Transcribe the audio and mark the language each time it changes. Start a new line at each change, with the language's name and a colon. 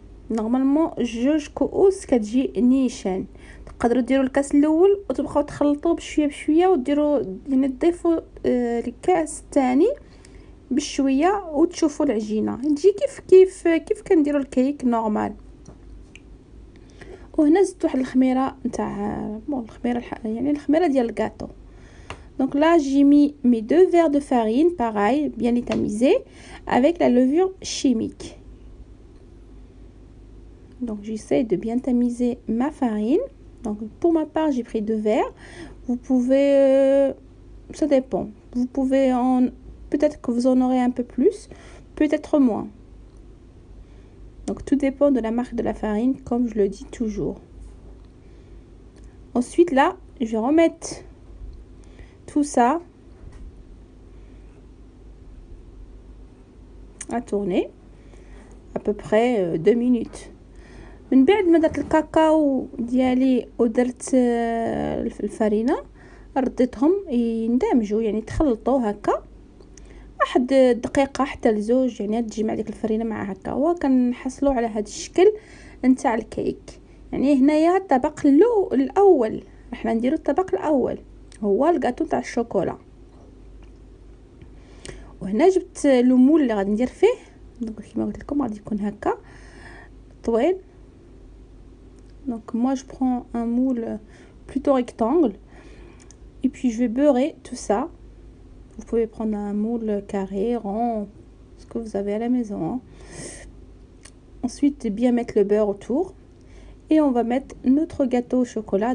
Arabic: نورمالمون 2 كؤوس كتجي نيشان. تقدروا ديروا الكاس الاول وتبقاو تخلطوه بشويه بشويه وديروا يعني تضيفوا الكاس الثاني بشويه وتشوفوا العجينه تجي كيف كنديروا الكيك نورمال. وهنا زدت واحد الخميره نتاع الخميره يعني الخميره ديال الكاطو.
French: Donc là j'ai mis mes 2 verres de farine pareil bien tamisés avec la levure chimique. Donc j'essaie de bien tamiser ma farine. Donc pour ma part j'ai pris 2 verres. Vous pouvez ça dépend, vous pouvez peut-être que vous en aurez un peu plus, peut-être moins. Donc tout dépend de la marque de la farine, comme je le dis toujours. Ensuite là je vais remettre tout ça à tourner à peu près 2 minutes.
Arabic: من بعد ما درت الكاكاو ديالي ودرت الفرينه رديتهم يندمجوا يعني تخلطوا هكا واحد دقيقه حتى لزوج، يعني تجمع ديك الفرينه مع هكا وكنحصلوا على هذا الشكل نتاع الكيك. يعني هنايا الطبق الاول راح نديروا الطبق الاول هو الكاطو تاع الشوكولا. وهنا جبت لو مول اللي غادي ندير فيه. دونك كما قلت لكم غادي يكون هكا طويل.
French: Donc moi je prends un moule plutôt rectangle et puis je vais beurrer tout ça. Vous pouvez prendre un moule carré, rond, ce que vous avez à la maison, hein. Ensuite bien mettre le beurre autour et on va mettre notre gâteau au chocolat.